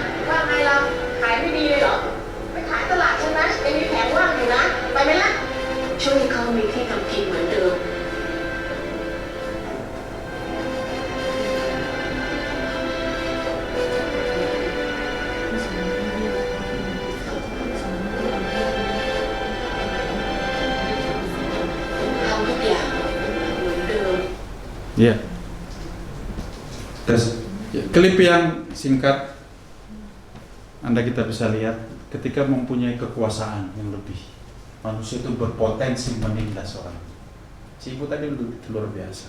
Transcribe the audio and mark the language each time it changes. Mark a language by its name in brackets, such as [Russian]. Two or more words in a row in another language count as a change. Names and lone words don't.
[Thai] ว่าไงเราขายไม่ดีเลยเหรอไปขายตลาดใช่ไหมยังมีแผงว่างอยู่นะไปไหมล่ะช่วยเขามีที่ทำกินเหมือนเดิมทำทุกอย่างเหมือนเดิม [Indonesian] Ya. Terus klip yang singkat Anda kita bisa lihat ketika mempunyai kekuasaan yang lebih, manusia itu berpotensi menindas orang. Si ibu tadi luar biasa.